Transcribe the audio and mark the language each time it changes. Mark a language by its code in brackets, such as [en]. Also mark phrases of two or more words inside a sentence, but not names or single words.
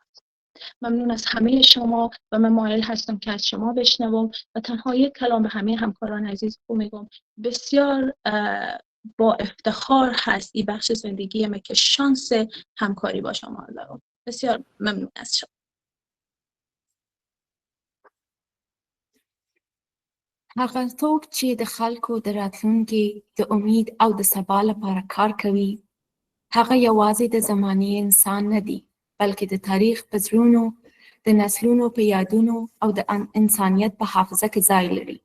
[fa] ممنون از همه شما و من مایل هستم که از شما بشنوم و تنها یک کلام به همه همکاران عزیز میگم. بسیار با افتخار هست این بخش زندگیمه که شانس همکاری با شما دارم. بسیار ممنون از شما. [ps] هغه څوک چې د خلکو د راتلونکي د امید او د سبا لپاره کار کوي هغه یوازې د زمانې انسان نه دی بلکې د تاریخ په زړونو د نسلونو په یادونو او د انسانیت په حافظه کې ځای لري.